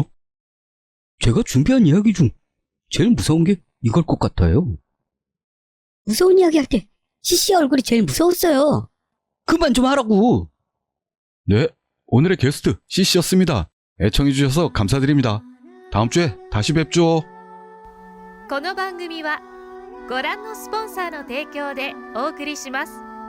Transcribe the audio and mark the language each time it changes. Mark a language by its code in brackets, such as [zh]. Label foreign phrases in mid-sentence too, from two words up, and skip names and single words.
[ko] 제가 준비한 이야기 중 제일 무서운 게 이걸 것 같아요. 무서운 이야기 할 때 CC 얼굴이 제일 무서웠어요. 그만 좀 하라고. 네, 오늘의 게스트 씨씨였습니다. 애청해주셔서 감사드립니다. 다음 주에 다시 뵙죠. [ja] この番組はご覧のスポンサーの提供でお送りします。